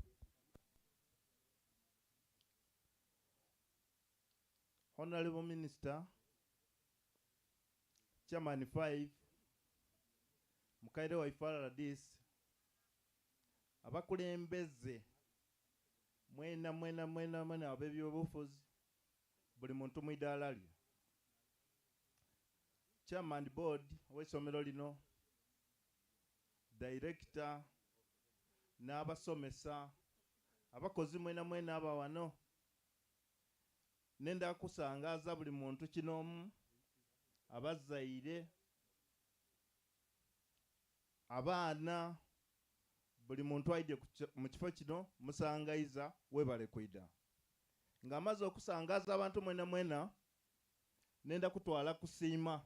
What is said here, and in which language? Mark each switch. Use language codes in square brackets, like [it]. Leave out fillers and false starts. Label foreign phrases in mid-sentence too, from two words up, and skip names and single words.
[en] Honorable Minister, [xog] Chairman 5, Mukaire Wifery Radis, abakulembeze mwena ab'ebyobufuzi, buli muntu mu idaala lye. [en] Chairman board [xog] w'essomero lino, Director, n'abasomesa, abakozi mwena aba wano. Nenda kusangaza buli muntu kinomu, abazaire, abaana, buli muntu aide mu kifo kino, musangaiza webale kwida. Nga amaze okusangaza abantu mwena, nenda kutwala kusiima.